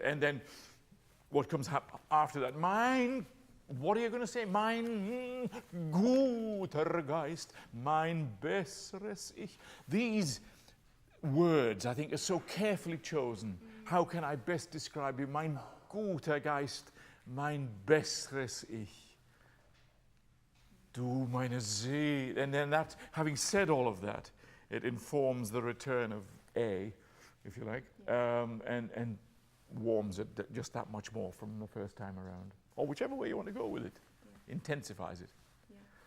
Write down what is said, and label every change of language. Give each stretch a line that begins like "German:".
English: And then what comes after that? What are you going to say?
German: Mein guter Geist, mein besseres Ich.
English: These words, I think, are so carefully chosen. How can I best describe you?
German: Mein guter Geist, mein besseres Ich. Du meine Seele.
English: And then that, having said all of that, it informs the return of A, if you like, and warms it just that much more from the first time around. Or whichever way you want to go with it. Yeah. Intensifies it. Yeah.